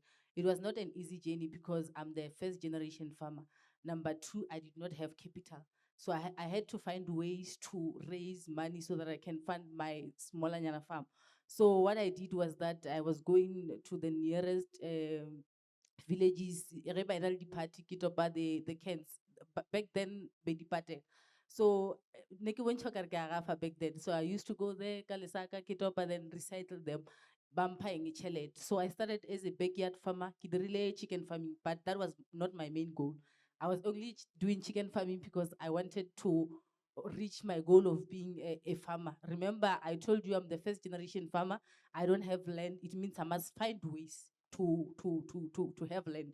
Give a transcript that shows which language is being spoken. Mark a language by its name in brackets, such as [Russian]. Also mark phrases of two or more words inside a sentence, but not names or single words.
[English] It was not an easy journey because I'm the first generation farmer. Number two, I did not have capital. So I had to find ways to raise money so that I can fund my smaller Nyana farm. So what I did was that I was going to the nearest villages, [Northern Sotho] re ba ena le di-party, ke topa [English] the cans. Back then, [Northern Sotho] be di-party. So ne ke bontshwa ekare ke a gafa [English] back then. So I used to go there, [Northern Sotho] ka lesaka, ke topa, [English] then recycle them. [Northern Sotho] Ba mphang tšhelete. [English] So I started as a backyard farmer, [Northern Sotho] ke dirile [English] chicken farming, but that was not my main goal. I was only doing chicken farming because I wanted to reach my goal of being a farmer. Remember, I told you I'm the first generation farmer. I don't have land. It means I must find ways to have land.